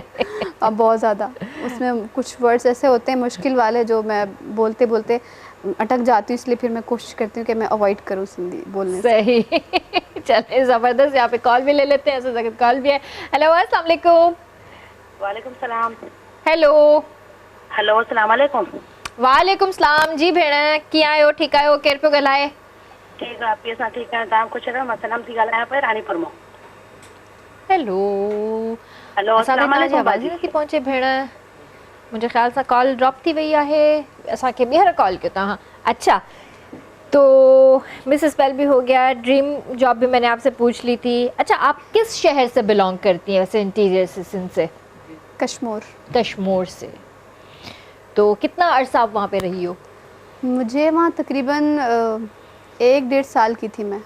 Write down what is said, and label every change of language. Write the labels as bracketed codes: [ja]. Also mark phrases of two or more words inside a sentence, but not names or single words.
[hi] अब बहुत ज़्यादा उसमें कुछ वर्ड्स ऐसे होते हैं मुश्किल वाले जो मैं बोलते बोलते अटक जाती हूँ, इसलिए फिर मैं कोशिश करती हूँ कि मैं अवॉइड करूँ सिंधी बोलने से। सही। चलिए ज़बरदस्त, यहाँ पे कॉल भी ले लेते हैं। ऐसा कॉल भी है। हेलो, [ar] السلام عليكم. وعليكم السلام. [hi] हेलो हेलो, [ar] السلام عليكم. وعليكم السلام [sd] जी भेण, कीअं आहियो? ठीकु आहियो? केरु पियो ॻाल्हाए? ठीकु आहे, पीउ सां ठीकु आहे। तव्हां ख़ुशि रहो। मां सनम थी ॻाल्हायां पई रानीपुर मां। हेलो हेलो, अस्सलाम असांखे आवाज़ ई नथी पहुचे भेण। [hi] मुझे ख्याल से कॉल ड्रॉप थी वही है। [sd] असांखे ॿीहर कॉल कयो तव्हां। [hi] अच्छा, तो मिस स्पेल भी हो गया। [en] dream job [hi] भी मैंने आपसे पूछ ली थी। अच्छा, आप किस शहर से बिलोंग करती हैं वैसे [en] interior assistant [hi] से? कश्मीर। कश्मीर से। तो कितना अरसा आप वहाँ पे रही हो? मुझे वहाँ तकरीबन 1-1.5 साल की थी मैं।